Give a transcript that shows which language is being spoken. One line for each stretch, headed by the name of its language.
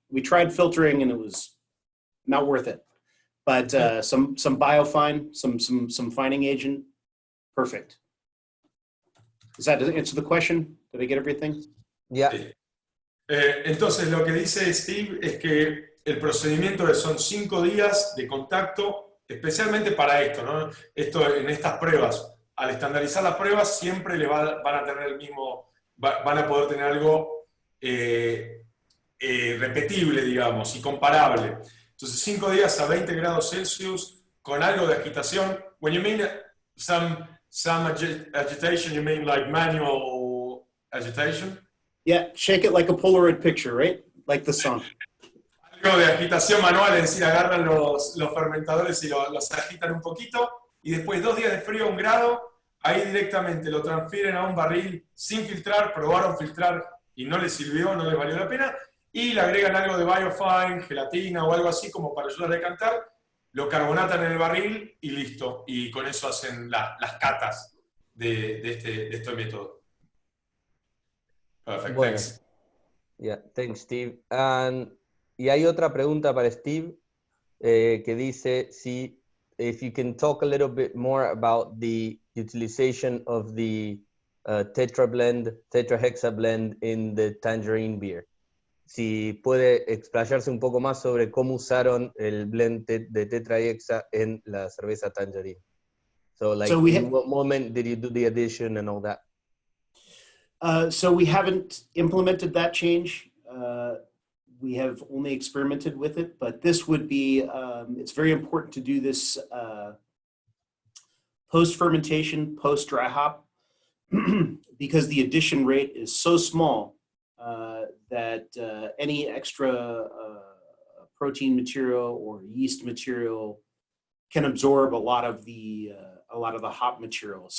English: We tried filtering and it was not worth it. But some biofine, some fining agent, perfect. Does that answer the question? Did I get everything?
Spanish: Ya. Entonces lo que dice Steve es que el procedimiento son 5 días de contacto, especialmente para esto, ¿no? Esto en estas pruebas. Al estandarizar las pruebas siempre van a tener el mismo, van a poder tener algo repetible, digamos, y comparable. Entonces 5 días a 20 grados Celsius con algo de agitación.
English: When you mean some agitation, you mean like manual agitation? Yeah, shake it like a Polaroid picture, right? Like the song.
Spanish: Algo de agitación manual, es decir, agarran los fermentadores y los agitan un poquito y después 2 días de frío a 1 grado, ahí directamente lo transfieren a un barril sin filtrar, probaron filtrar y no les sirvió, no les valió la pena, y le agregan algo de biofine, gelatina o algo así como para ayudar a decantar, lo carbonatan en el barril y listo, y con eso hacen las catas de este método.
English: Perfect,
Spanish: Bueno,
English: thanks. yeah, thanks, Steve.
Spanish: Y hay otra pregunta para Steve que dice
English: if you can talk a little bit more about the utilization of the tetrahexa blend in the tangerine beer.
Spanish: Si puede explayarse un poco más sobre cómo usaron el blend de tetrahexa en la cerveza tangerine.
English: So, like, in what moment did you do the addition and all that? So we haven't implemented that change. We have only experimented with it, but this would be, it's very important to do this post-fermentation, post-dry hop, because the addition rate is so small that any extra protein material or yeast material can absorb a lot of the hop material.